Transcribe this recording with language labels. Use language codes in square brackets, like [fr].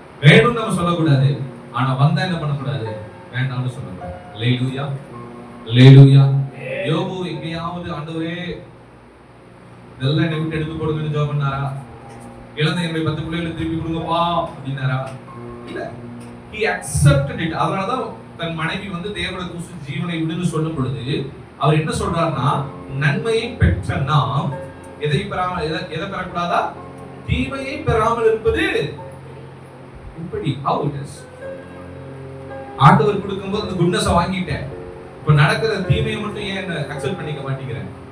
[ta] வேணும்னு நம்ம சொல்லக்கூடாது, ஆனா வந்தா என்ன பண்ணக்கூடாது, வேண்டாம்னு சொல்லக்கூடாது. அல்லேலூயா, அல்லேலூயா. யோபு எங்கேயாவது ஆண்டவரே இதெல்லாம் என்னை விட்டு எடுத்து கொடுங்கன்னு ஜெபம் பண்ணாரா? இழந்த என்னுடைய 10 பிள்ளைகளை திருப்பி கொடுங்கப்பா அப்படின்னாரா? இல்ல, [en] he accepted it. [ta] அதனாலதான் தன் மனைவி தேவனுக்கு ஜீவனை விடுன்னு சொல்லும் பொழுது அவர் என்ன சொல்றாருன்னா, நன்மையை பெற்ற நாம் எதை பெறக்கூடாதா? தீமையை பெறாமல் இருப்பது இப்படி. [en] how it is. [ta] ஆண்டவர் கொடுக்கும்போது அந்த குட்னஸை வாங்கிட்டேன், இப்ப நடக்கிற தீமையை மட்டும் ஏன் அக்செப்ட் பண்ணிக்க மாட்டேங்கிறேன்?